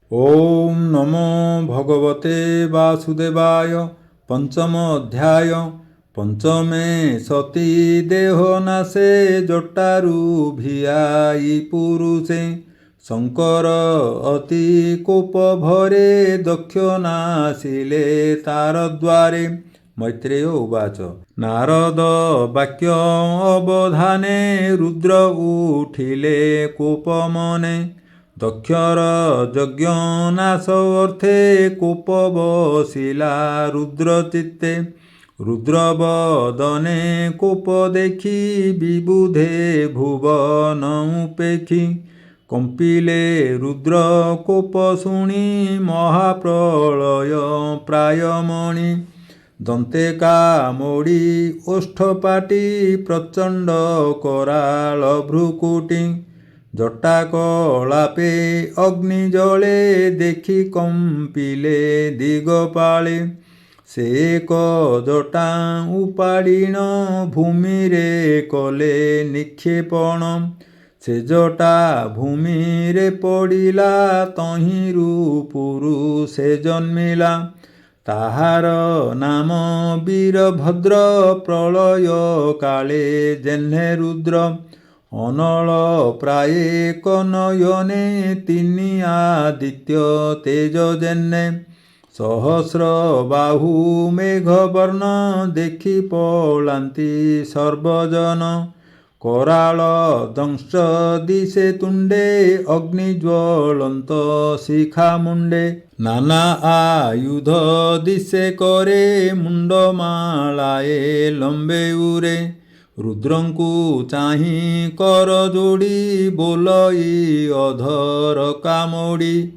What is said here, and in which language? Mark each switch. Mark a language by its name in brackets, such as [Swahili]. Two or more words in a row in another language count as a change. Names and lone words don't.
[Sanskrit] ओम नमो भगवते वासुदेवाय। [Odia] ପଞ୍ଚମ ଅଧ୍ୟାୟ। ପଞ୍ଚମେ ସତୀ ଦେହନାଶେ ଜଟାରୁ ଭିଆଇ ପୁରୁଷେ ଶଙ୍କର ଅତି କୋପ ଭରେ ଦକ୍ଷନାଶିଲେ ତାର ଦ୍ୱାରେ। [Sanskrit] मैत्रेय उवाच। [Odia] ନାରଦ ବାକ୍ୟ ଅବଧାନେ ରୁଦ୍ର ଉଠିଲେ କୋପମନେ। ଦକ୍ଷର ଯଜ୍ଞ ନାଶ ଅର୍ଥେ କୋପ ବସିଲା ରୁଦ୍ର ଚିତ୍ତେ। ରୁଦ୍ରବଦନେ କୋପ ଦେଖି ବିବୁଧେ ଭୁବନ ଉପେକ୍ଷୀ। କମ୍ପିଲେ ରୁଦ୍ର କୋପ ଶୁଣି ମହାପ୍ରଳୟ ପ୍ରାୟମଣି। ଦନ୍ତେ କାମୁଡ଼ି ଓଷ୍ଠପାଟି ପ୍ରଚଣ୍ଡ କରାଳ ଭ୍ରୁକୁଟି। ଜଟା କଳାପେ ଅଗ୍ନି ଜଳେ ଦେଖି କମ୍ପିଲେ ଦିଗପାଳେ। ସେ ଏକ ଜଟା ଉପାଡ଼ିଣ ଭୂମିରେ କଲେ ନିକ୍ଷେପଣ। ସେ ଜଟା ଭୂମିରେ ପଡ଼ିଲା ତହିଁରୁ ପୁରୁଷେ ଜନ୍ମିଲା। ତାହାର ନାମ ବୀରଭଦ୍ର ପ୍ରଳୟ କାଳେ ଯେହ୍ନେ ରୁଦ୍ର। ଅନଳ ପ୍ରାୟେ କନୟନେ ତିନି ଆଦିତ୍ୟ ତେଜ ଯେହ୍ନେ। ସହସ୍ର ବାହୁ ମେଘବର୍ଣ୍ଣ ଦେଖି ପଳାନ୍ତି ସର୍ବଜନ। କରାଳ ଦଂଶ ଦିଶେ ତୁଣ୍ଡେ ଅଗ୍ନିଜ୍ୱଳନ୍ତ ଶିଖା ମୁଣ୍ଡେ। ନାନା ଆୟୁଧ ଦିଶେ କରେ ମୁଣ୍ଡମାଳାଏ ଲମ୍ବେ ଉରେ। ରୁଦ୍ରଙ୍କୁ ଚାହିଁ କର ଯୋଡ଼ି ବୋଲଇ ଅଧର କାମୁଡ଼ି।